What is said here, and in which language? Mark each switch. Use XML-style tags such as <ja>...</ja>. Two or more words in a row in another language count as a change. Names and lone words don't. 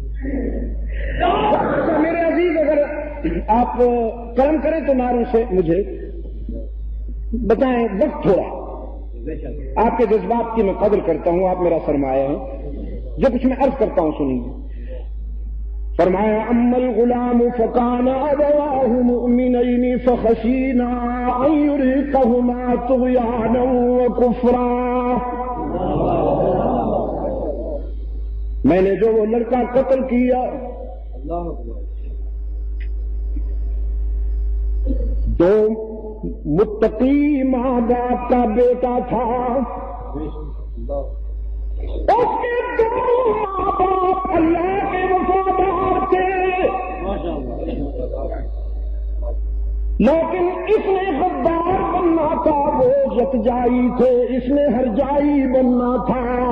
<ur>میرے عزیز، اگر آپ کرم کریں تو ناروں سے مجھے بتائیں، وقت تھوڑا، آپ کے جذبات کی میں قدر کرتا ہوں، آپ میرا سرمایہ ہیں، جو کچھ میں عرض کرتا ہوں سنیے۔</ur> <ar>فرمایا اما الغلام فکان ابواہ مؤمنین فخشینا ان یرهقهما طغیانا وکفرا۔</ar> <ur>میں نے جو وہ لڑکا قتل کیا، دو متقی ماں باپ کا بیٹا تھا، اس کے دونوں ماں باپ اللہ کے وفادار تھے، لیکن اس نے غدار بننا تھا، وہ یکجائی تھے، اس نے ہرجائی بننا تھا،</ur>